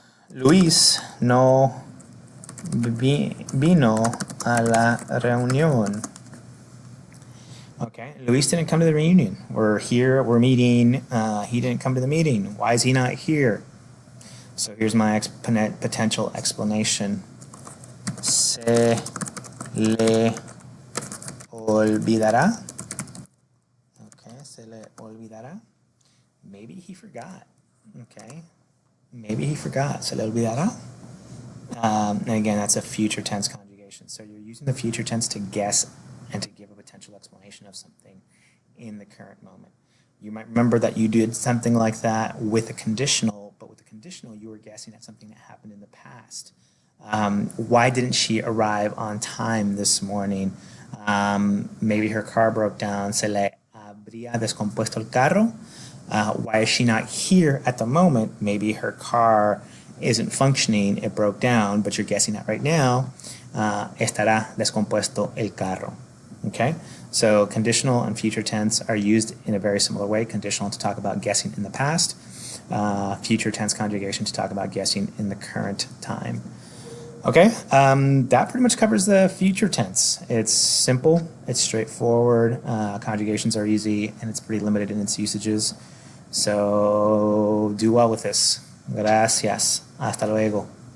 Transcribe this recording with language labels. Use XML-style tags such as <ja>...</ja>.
<es>Luis no vino a la reunión.</es> <en>Okay, Luis didn't come to the reunion. We're here, we're meeting. He didn't come to the meeting. Why is he not here? So here's my potential explanation.</en> <es>Se le olvidará.</es> <en>Okay,</en> <es>se le olvidará.</es> <en>Maybe he forgot. Okay, maybe he forgot.</en> <es>Se le olvidará.</es> <en>And again, that's a future tense conjugation. So you're using the future tense to guess and to give a potential explanation of something in the current moment. You might remember that you did something like that with a conditional, but with the conditional, you were guessing at something that happened in the past. Why didn't she arrive on time this morning? Maybe her car broke down.</en> <es>Se le habría descompuesto el carro.</es> <en>Why is she not here at the moment? Maybe her car isn't functioning, it broke down, but you're guessing that right now.</en> <es>Estará descompuesto el carro.</es> <en>Okay? So conditional and future tense are used in a very similar way. Conditional to talk about guessing in the past. Future tense conjugation to talk about guessing in the current time. Okay, that pretty much covers the future tense. It's simple, it's straightforward, conjugations are easy, and it's pretty limited in its usages. So do well with this.</en> <es>Gracias. Hasta luego.</es>